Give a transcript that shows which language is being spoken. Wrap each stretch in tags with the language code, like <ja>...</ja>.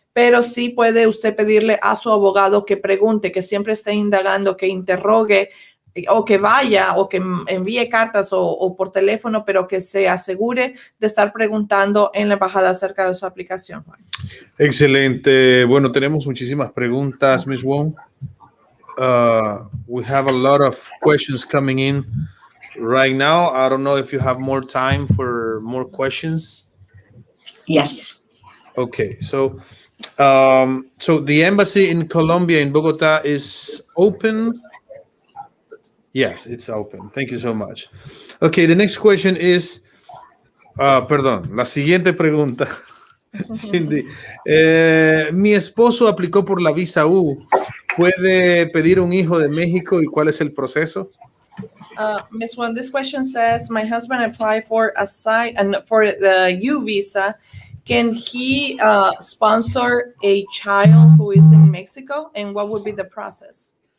<es>Pero sí puede usted pedirle a su abogado que pregunte, que siempre esté indagando, que interrogue o que vaya o que envíe cartas o por teléfono, pero que se asegure de estar preguntando en la embajada acerca de su aplicación. Excelente. Bueno, tenemos muchísimas preguntas, Ms. Wong.</es> <en>We have a lot of questions coming in right now. I don't know if you have more time for more questions. Yes. Okay, so the embassy in Colombia, in Bogota, is open. Yes, it's open. Thank you so much. Okay, the next question is,</en> <es>perdón, la siguiente pregunta,</es> <en>Cindy.</en> <es>Mi esposo aplicó por la visa U. ¿Puede pedir un hijo de México y cuál es el proceso?</es> <en>Ms. Wong, this question says, my husband applied for for the U visa. Can he sponsor a child who is in Mexico? And what would be the process?</en>